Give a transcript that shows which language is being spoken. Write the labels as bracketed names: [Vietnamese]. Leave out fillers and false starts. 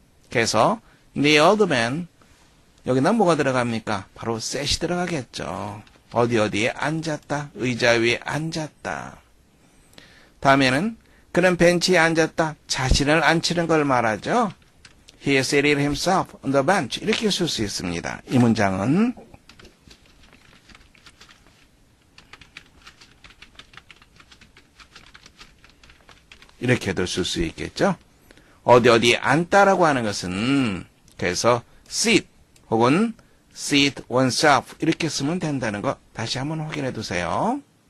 [Korean] 그래서 [English] the old man [Korean] 여기다 뭐가 들어갑니까? 바로 sit이 들어가겠죠. 어디에 앉았다. 의자 위에 앉았다. 다음에는 그는 벤치에 앉았다. 자신을 앉히는 걸 말하죠. [English] He seated himself on the bench. [Korean] 이렇게 쓸 수 있습니다. 이 문장은 이렇게도 쓸 수 있겠죠. 어디에 앉다라고 하는 것은 그래서 sit 혹은 sit oneself 이렇게 쓰면 된다는 거 다시 한번 확인해 두세요.